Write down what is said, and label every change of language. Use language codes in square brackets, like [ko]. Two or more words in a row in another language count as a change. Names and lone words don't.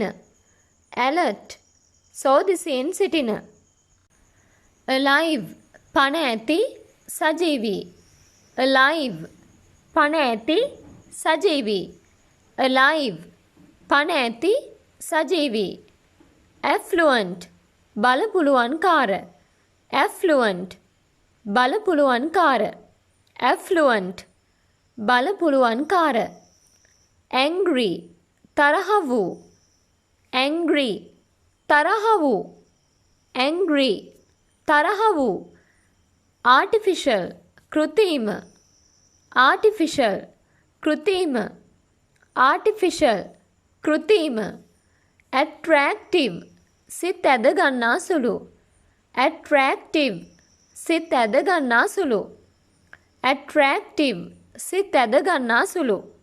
[si] ඇලර්ට් සෝදිසියෙන් සිටින alive පණ ඇති සජීවී alive පණ ඇති සජීවී alive පණ ඇති සජීවී affluent බලපුලුවන්කාර affluent බලපුලුවන්කාර affluent බලපුලුවන්කාර angry තරහ වූ angry තරහ වූ angry තරහ වූ artificial කෘත්‍රිම artificial කෘත්‍රිම artificial කෘත්‍රිම attractive සිත ඇද ගන්නා සුළු attractive සිත ඇද ගන්නා සුළු attractive සිත ඇද ගන්නා සුළු